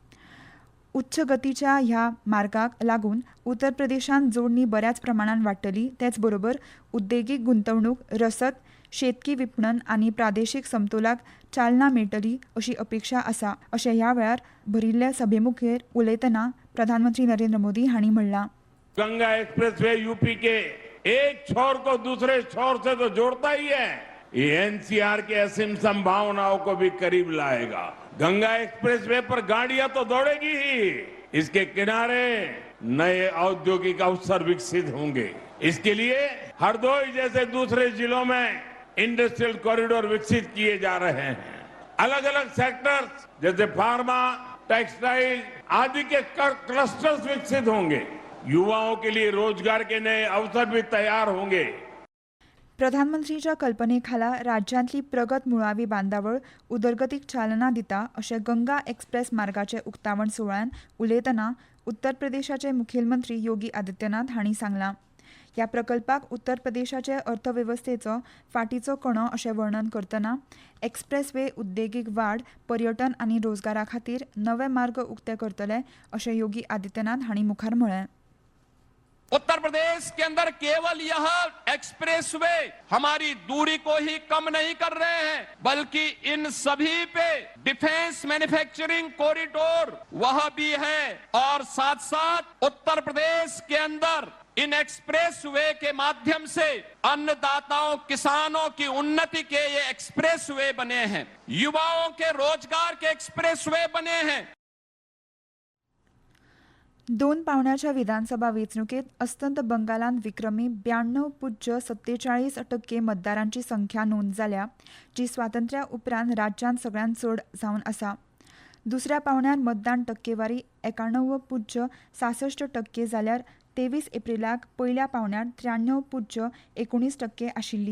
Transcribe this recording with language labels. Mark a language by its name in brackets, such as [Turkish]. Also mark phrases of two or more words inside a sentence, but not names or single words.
[Konkani] उच्च गतीच्या ह्या मार्गाक लागून उत्तर प्रदेशांत जोडणी बऱ्याच प्रमाणात वाडटली. तेच बरोबर उद्देगीक गुंतवणूक, रसद, शेतकी विपणन आनी प्रादेशीक समतोलाक चालना मेळटली अशी अपेक्षा आसा अशें ह्या वेळार भरिल्ल्या सभेमुखेर उलयतना प्रधानमंत्री नरेंद्र मोदी हांणी म्हणलां. [Hindi] गंगा एक्सप्रेसवे यूपी के एक छोर को दूसरे छोर से तो जोड़ता ही है, ये एनसीआर के असीम संभावनाओं को भी करीब लाएगा. गंगा एक्सप्रेसवे पर गाड़ियां तो दौड़ेगी ही, इसके किनारे नए औद्योगिक अवसर विकसित होंगे. इसके लिए हरदोई जैसे दूसरे जिलों में [English] industrial corridor [Hindi] विकसित किए जा रहे हैं. अलग अलग सेक्टर्स जैसे फार्मा, टेक्सटाइल आदि के क्लस्टर्स विकसित होंगे. युवाओं के लिए रोजगार के नए अवसर भी तैयार होंगे. [Konkani] प्रधानमंत्रीच्या कल्पनेखाला राज्यांतली प्रगत मुळावी बांदावळ उदरगतीक चालना दिता अशें गंगा एक्सप्रेस मार्गाचे उक्तावण सुवाळ्यान उलयतना उत्तर प्रदेशाचे मुखेलमंत्री योगी आदित्यनाथ हांणी सांगलां. ह्या प्रकल्पाक उत्तर प्रदेशाचे अर्थवेवस्थेचो फाटीचो कणो अशें वर्णन करतना एक्सप्रेस वे उद्देगीक वाड, पर्यटन आनी रोजगारा खातीर नवे मार्ग उक्ते करतले अशें योगी आदित्यनाथ हांणी मुखार म्हळें. [Hindi] उत्तर प्रदेश के अंदर केवल यह एक्सप्रेसवे हमारी दूरी को ही कम नहीं कर रहे हैं, बल्कि इन सभी पे [English] defence manufacturing corridor [Hindi] वह भी है. और साथ साथ उत्तर प्रदेश के अंदर इन एक्सप्रेसवे के माध्यम से अन्नदाताओं, किसानों की उन्नति के ये एक्सप्रेसवे बने हैं. युवाओं के रोजगार के एक्सप्रेसवे बने हैं. [Konkani] 2 पावंड्याच्या विधानसभा वेंचणुकेत अस्तंत बंगालांत विक्रमी 92.47% मतदारांची संख्या नोंद जाल्या, जी स्वातंत्र्या उपरांत राज्यांत सगळ्यांत चड जावन आसा. दुसऱ्या पावंड्यार मतदान टक्केवारी 91.66% जाल्यार 23 एप्रिलाक पयल्या पावंड्यार 93.19% आशिल्ली.